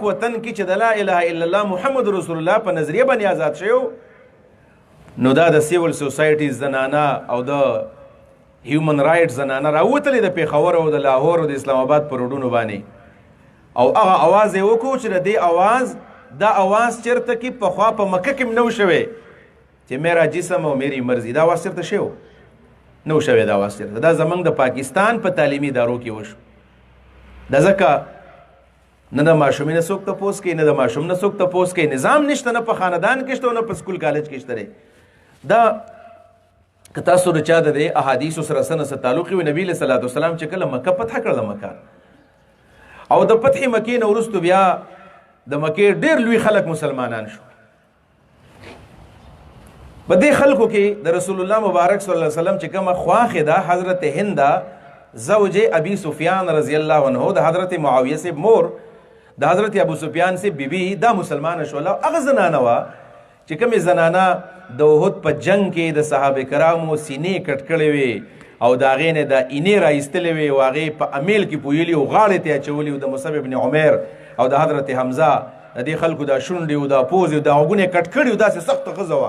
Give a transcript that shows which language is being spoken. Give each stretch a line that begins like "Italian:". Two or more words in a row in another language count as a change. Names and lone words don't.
Pashto: وطن کې چې د
Arabic: لا اله الا الله محمد رسول الله
Pashto: په نظریه باندې آزاد شوی نو دا د
English: civil society
Pashto: زنانه او د
English: human right
Pashto: زنانه راوتلې د پېښور او د لاهور او د اسلام آباد په روډونو باندې او هغه اواز یې وکړو چې د دې اواز دا اواز چېرته کې پخوا په مکه کې نه و شوی چې
Urdu: میرا جسم
Pashto: او
Urdu: میری مرضی
Pashto: دا اواز چېرته شوی نو شوی دا اواز چېرته دا زموږ د پاکستان په تعلیمي ادارو کې وشو. دا ځکه نه د ماشومې نه څوک تپوس کوي نه د ماشوم نه څوک تپوس کوي. نظام نشته نه په خاندان کې شته نه په سکول کالج کې شته. دا که تاسو د چا د دې احادیثو سره څه نه څه تعلق وي نبي
Arabic: علیه صلات وسلام
Pashto: چې کله مکه فتح کړله مکه او د فتح مکې نه وروستو بیا د مکې ډېر لوی خلک مسلمانان شو. په دې خلکو کې د رسول الله مبارک
Arabic: صلی الله علیه وسلم
Pashto: چې کومه خواښې ده حضرت هنده زوج ابی سفیان
Arabic: رضی الله عنه
Pashto: د حضرت معاویه سے مور د حضرت ابو سفیان سے بیبی دا مسلمان شوله. هغه زنانه وه چې کومې زنانه د احد په جنگ کې د صحابه کرامو سینې کټ کړې وې او د هغې نه د اینې رایستلې وې او هغې په امیل کې پویلي او غاړې ته یې اچولي او د مصعب بن عمیر او د حضرت حمزه د دې خلکو دا شونډې او دا پوزې او دا غوږونه یې کټ کړي او داسې سخته ښځه وه.